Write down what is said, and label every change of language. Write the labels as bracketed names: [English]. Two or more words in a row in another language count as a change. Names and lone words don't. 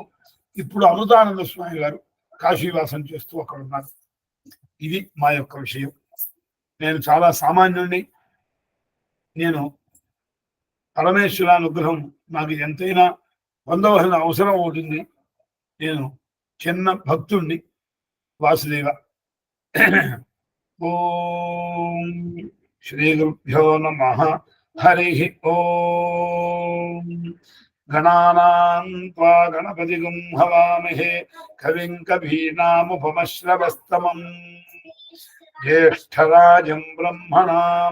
[Telugu] ఇప్పుడు అమృతానంద స్వామి గారు కాశీవాసం చేస్తూ అక్కడ ఉన్నారు. ఇది మా యొక్క విషయం. నేను చాలా సామాన్యుడిని. నేను పరమేశ్వర అనుగ్రహం నాకు ఎంతైనా పొందవలసిన అవసరం అవుతుంది. నేను చిన్న భక్తుణ్ణి. వాసుదేవ. [Sanskrit] ఓం श्रीगुरुभ्यो नमः। हरिः ओम्। गणानां त्वा गणपतिगुं हवामहे कविं कवीनामुपमश्रवस्तमम् ज्येष्ठराजं ब्रह्मणां